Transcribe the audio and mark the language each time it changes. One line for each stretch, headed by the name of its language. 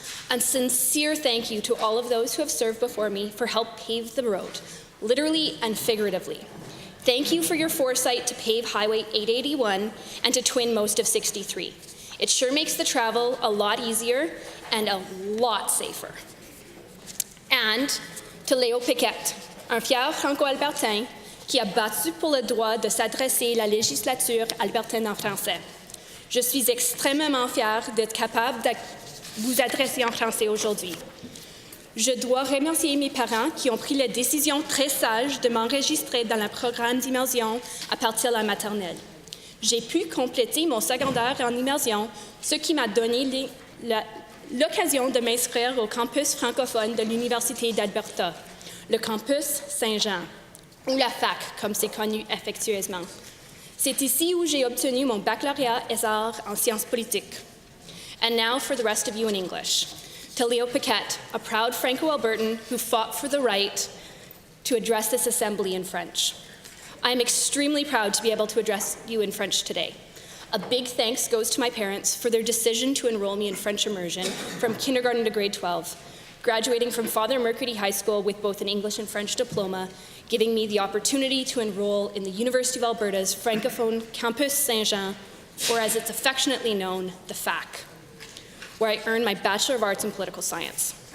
English: A sincere thank you to all of those who have served before me for help pave the road, literally and figuratively. Thank you for your foresight to pave Highway 881 and to twin most of 63. It sure makes the travel a lot easier and a lot safer. And to
French: Léo Piquet, un fier franco-albertain qui a battu pour le droit de s'adresser à la législature albertaine en français. Je suis extrêmement fière d'être capable de vous adresser en français aujourd'hui. Je dois remercier mes parents qui ont pris la décision très sage de m'enregistrer dans le programme d'immersion à partir de la maternelle. J'ai pu compléter mon secondaire en immersion, ce qui m'a donné l'occasion de m'inscrire au campus francophone de l'Université d'Alberta. le campus Saint-Jean, ou la fac, comme c'est connu affectueusement. C'est ici où j'ai obtenu mon baccalauréat et arts en sciences politiques.
English: And now for the rest of you in English. To Leo Paquette, a proud Franco-Albertan who fought for the right to address this assembly in French. I am extremely proud to be able to address you in French today. A big thanks goes to my parents for their decision to enroll me in French immersion from kindergarten to grade 12, graduating from Father McMurray High School with both an English and French diploma, giving me the opportunity to enroll in the University of Alberta's Francophone Campus Saint-Jean, or as it's affectionately known, the FAC, where I earned my Bachelor of Arts in Political Science.